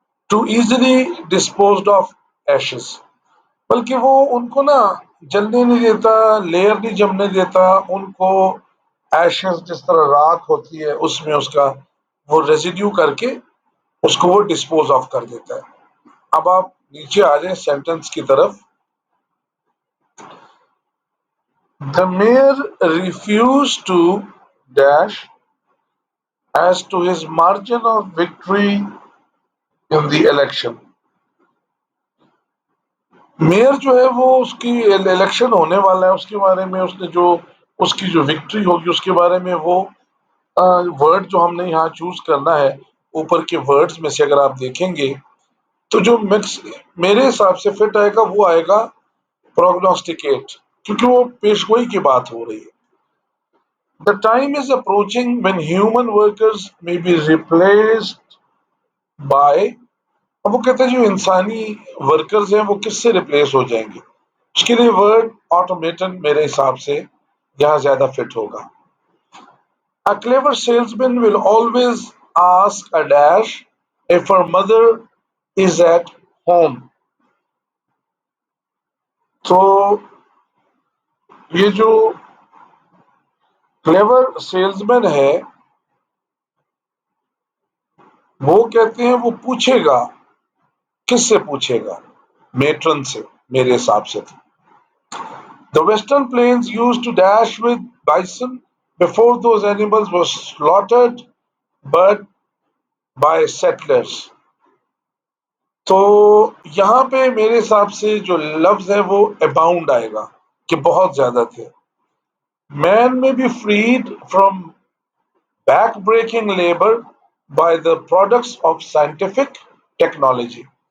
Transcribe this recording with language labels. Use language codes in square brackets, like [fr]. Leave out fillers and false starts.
[en] to easily disposed of ashes, [ur] بلکہ وہ ان کو نا جلنے نہیں دیتا، لیئر نہیں جمنے دیتا ان کو. ایشز جس طرح راکھ ہوتی ہے اس میں اس کا وہ ریزیڈیو کر کے اس کو وہ ڈسپوز آف کر دیتا ہے. اب آپ نیچے آ جائیں سینٹنس کی طرف. [en] The mayor refused to dash as to his margin of victory in the election. [ur] Mayor جو ہے وہ اس کی الیکشن ہونے والا ہے، اس کے بارے میں اس نے جو اس کی جو وکٹری ہوگی اس کے بارے میں وہ ورڈ جو ہم نے یہاں چوز کرنا ہے اوپر کے ورڈز میں سے اگر آپ دیکھیں گے تو جو مکس میرے حساب سے فٹ آئے گا وہ آئے گا پروگنوسٹیکیٹ، کیونکہ وہ پیش گوئی کی بات ہو رہی ہے. [en] The time is approaching when human workers may be replaced by. [ur] اب وہ کہتے ہیں جو انسانی ورکرز ہیں وہ کس سے ریپلیس ہو جائیں گے؟ اس کے لیے ورڈ آٹومیٹن میرے حساب سے یہاں زیادہ فٹ ہوگا. [en] A clever salesman will always ask a dash if her mother is at home. [ur] تو یہ جو کلیور سیلز مین ہے وہ کہتے ہیں وہ پوچھے گا، کس سے پوچھے گا؟ میٹرن سے، میرے حساب سے. [en] The western plains used to dash with bison before those animals were slaughtered but by settlers. [ur] تو یہاں پہ میرے حساب سے جو لفظ ہے وہ اباؤنڈ آئے گا کہ بہت زیادہ تھے. [en] Man میں be freed from back breaking labour by the products of scientific technology.